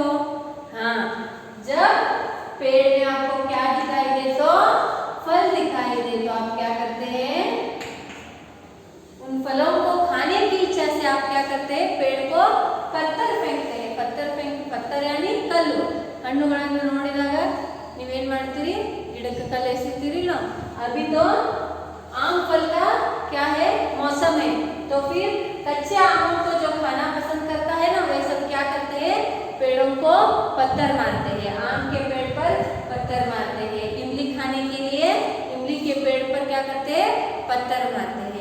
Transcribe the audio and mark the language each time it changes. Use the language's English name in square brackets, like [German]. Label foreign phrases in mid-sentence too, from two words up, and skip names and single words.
[Hindi] हाँ, जब पेड़ में आपको क्या दिखाई दे, तो फल दिखाई दे, तो आप क्या करते हैं, उन फलों को खाने की इच्छा से आप क्या करते हैं, पेड़ को पत्थर फेंकते हैं। पत्थर यानी कल्लु। [Kannada] ಹಣ್ಣುಗಳನ್ನು ನೋಡಿದಾಗ ನೀವೇನ್ ಮಾಡ್ತೀರಿ, ಗಿಡಕ್ಕೆ ಕಲ್ಲು ಎಸಿತೀರಿಲ್ಲ। [Hindi] अभी तो आम फल का क्या है, मौसम है, तो फिर कच्चे आमों को जो खाना पसंद करता है ना, वे सब क्या करते हैं, पेड़ों को पत्थर मारते हैं। आम के पेड़ पर पत्थर मारते हैं, इमली खाने के लिए इमली के पेड़ पर क्या करते हैं, पत्थर मारते हैं।